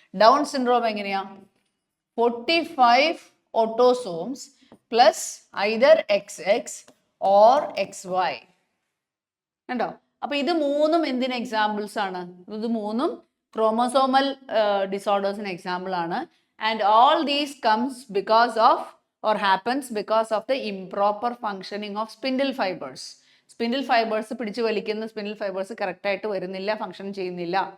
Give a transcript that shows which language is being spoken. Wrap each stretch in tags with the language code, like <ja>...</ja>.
<en>Down syndrome</en> <ml>എങ്ങനെയാ?</ml> <en>45 autosomes plus either XX or XY.</en> <ml>കണ്ടോ? അപ്പൊ ഇത് മൂന്നും എന്തിന് എക്സാമ്പിൾസ് ആണ്? ഇത് മൂന്നും ക്രോമസോമൽ ഡിസോർഡേഴ്സിന് എക്സാമ്പിൾ ആണ്.</ml> <en>And all these comes because of or happens because of the improper functioning of spindle fibers.</en> <ml>Spindle fibers പിടിച്ചു വലിക്കുന്ന spindle fibers കറക്റ്റ് ആയിട്ട് വരുന്നില്ല, ഫങ്ഷൻ ചെയ്യുന്നില്ല.</ml>